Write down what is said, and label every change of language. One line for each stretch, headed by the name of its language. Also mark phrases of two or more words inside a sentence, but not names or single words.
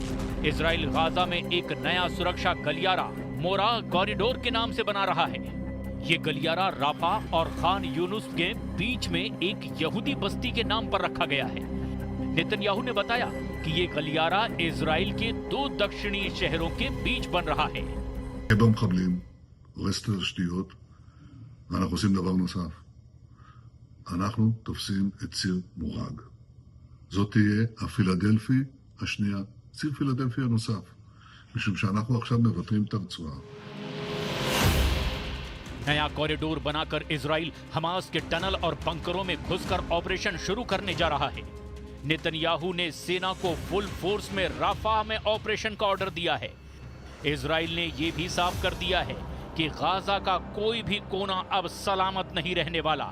Hindi: इजराइल गाजा में एक नया सुरक्षा गलियारा मोरा कॉरिडोर के नाम से बना रहा है। ये गलियारा राफा और खान यूनुस के बीच में एक यहूदी बस्ती के नाम पर रखा गया है। नेतन्याहू ने बताया कि ये गलियारा इजराइल के 2 दक्षिणी शहरों के बीच बन रहा है।
Hebrew: במחבלים, הורס את התשתיות, ואנחנו עושים דבר נוסף. אנחנו תופסים את ציר מורג. זאת תהיה הפילדלפי השנייה, ציר פילדלפי הנוסף, משום שאנחנו עכשיו מבטרים את הרצועה.
Hindi: नया कॉरिडोर बनाकर इजराइल हमास के टनल और बंकरों में घुसकर ऑपरेशन शुरू करने जा रहा है। नेतन्याहू ने सेना को
English: full force
Hindi: में राफा में ऑपरेशन का ऑर्डर दिया है। इजराइल ने यह भी साफ कर दिया है कि गाजा का कोई भी कोना अब सलामत नहीं रहने वाला।